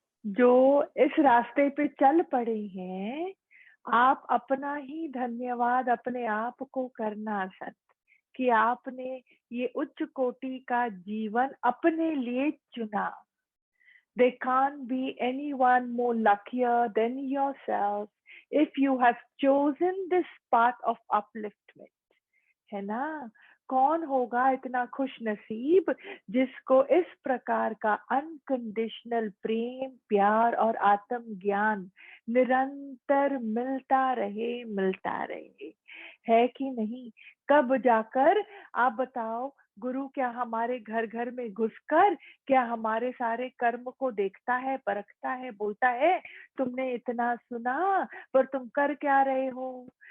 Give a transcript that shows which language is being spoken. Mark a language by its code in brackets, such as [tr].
[hi] जो इस रास्ते पे चल पड़े हैं, आप अपना ही धन्यवाद अपने आप को करना सत कि आपने ये उच्च कोटि का जीवन अपने लिए चुना। [en] There can't be anyone more luckier than yourself if you have chosen this path of upliftment. [hi] है ना? कौन होगा इतना खुश नसीब जिसको इस प्रकार का अनकंडीशनल प्रेम, प्यार और आत्म ज्ञान निरंतर मिलता रहे, है कि नहीं? कब जाकर आप बताओ, गुरु क्या हमारे घर घर में घुसकर क्या हमारे सारे कर्म को देखता है, परखता है, बोलता है तुमने इतना सुना पर तुम कर क्या रहे हो?